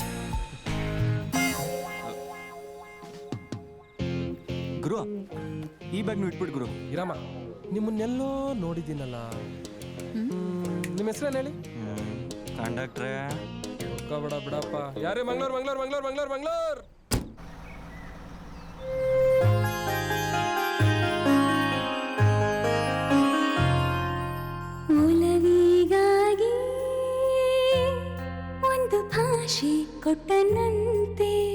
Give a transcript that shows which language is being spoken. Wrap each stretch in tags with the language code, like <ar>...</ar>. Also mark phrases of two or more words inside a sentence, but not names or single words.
<kn>ಗುರು, ಈ ಬ್ಯಾಗ್ನು ಇಟ್ಬಿಟ್ಟು ಗುರು. ಇರಮ್ಮ, ನಿಮ್ಮನ್ನೆಲ್ಲೋ ನೋಡಿದ್ದೀನಲ್ಲ. ನಿಮ್ಮ ಹೆಸರೇನು ಹೇಳಿ? ಕಂಡಕ್ಟ್ರೆ. ಬಿಡ ಬಿಡಪ್ಪ. ಯಾರೇ? ಮಂಗ್ಳೂರ್ ಮಂಗ್ಳೂರ್ ಮಂಗ್ಳೂರ್ ಮಂಗ್ಳೂರ್ ಮಂಗ್ಳೂರ್. ಒಲವಿಗಾಗಿ ಒಂದು ಭಾಷೆ ಕೊಟ್ಟನಂತೆ.</kn>